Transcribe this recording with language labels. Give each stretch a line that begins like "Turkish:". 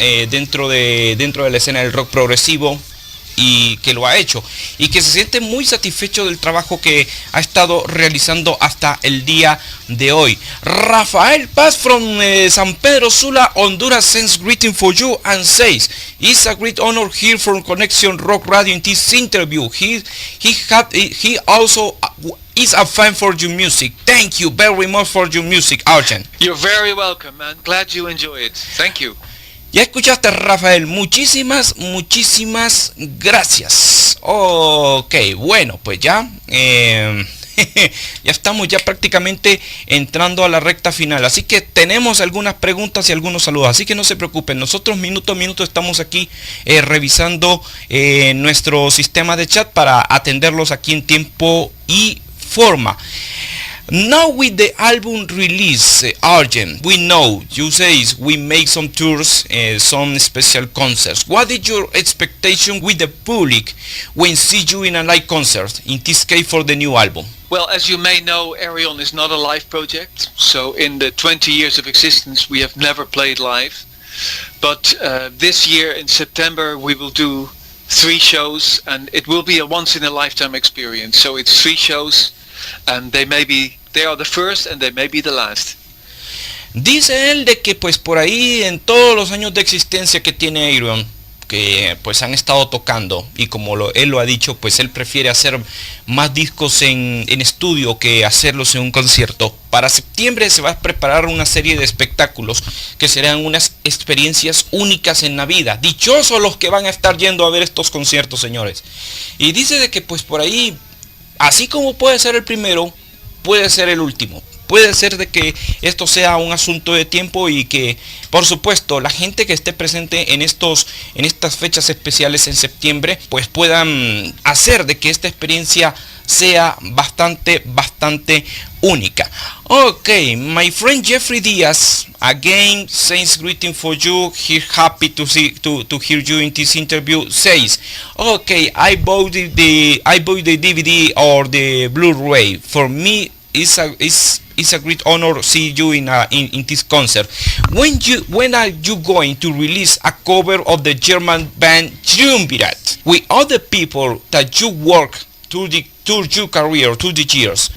Spanish: dentro de la escena del rock progresivo, y que lo ha hecho y que se siente muy satisfecho del trabajo que ha estado realizando hasta el día de hoy.
English: Rafael Paz from San Pedro Sula, Honduras sends greeting for you and says, it's a great honor here from Conexión Rock Radio in this interview. He also is a fan for your music. Thank you very much for your music, Arjen. You're very welcome, man. Glad you enjoy it. Thank you.
Spanish: Ya escuchaste, Rafael, muchísimas gracias. Ok, bueno, pues ya ya estamos ya prácticamente entrando a la recta final, así que tenemos algunas preguntas y algunos saludos, así que no se preocupen, nosotros minuto a minuto estamos aquí revisando nuestro sistema de chat para atenderlos aquí en tiempo y forma.
English: Now with the album release, Arjen, we know you say we make some tours, some special concerts. What is your expectation with the public when see you in a live concert, in this case for the new album? Well, as you may know, Ayreon is not a live project. So in the 20 years of existence, we have never played live. But this year in September, we will do 3 shows, and it will be a once-in-a-lifetime experience. So it's 3 shows. And they are the first and they may be the last.
Spanish: Dice él de que pues por ahí en todos los años de existencia que tiene Ayreon, que pues han estado tocando, y como él lo ha dicho, pues él prefiere hacer más discos en estudio que hacerlos en un concierto. Para septiembre se va a preparar una serie de espectáculos que serán unas experiencias únicas en la vida. Dichosos los que van a estar yendo a ver estos conciertos, señores. Y dice de que pues por ahí, así como puede ser el primero, puede ser el último. Puede ser de que esto sea un asunto de tiempo y que, por supuesto, la gente que esté presente en estas fechas especiales en septiembre, pues puedan hacer de que esta experiencia sea bastante única.
English: Okay, my friend Jeffrey Diaz again sends greeting for you. He's happy to hear you in this interview. Says, okay, I bought the DVD or the Blu-ray. For me, it's It's a great honor to see you in this concert. When are you going to release a cover of the German band Triumvirat with other people that you work through your career, through the years?